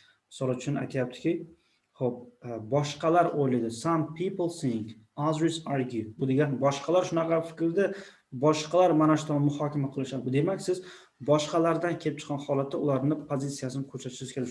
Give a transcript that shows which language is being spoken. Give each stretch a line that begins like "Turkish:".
Uzbek: Misol uchun aytayaptiki, xo'p, boshqalar o'ylaydi.
English: Some people think, others argue.
Uzbek: Bu degan boshqalar shunaqa fikrda, boshqalar mana shu tomonni muhokama qilishadi. Bu demak, siz boshqalardan kelib chiqqan holatda ularning pozitsiyasini ko'rsatishingiz kerak.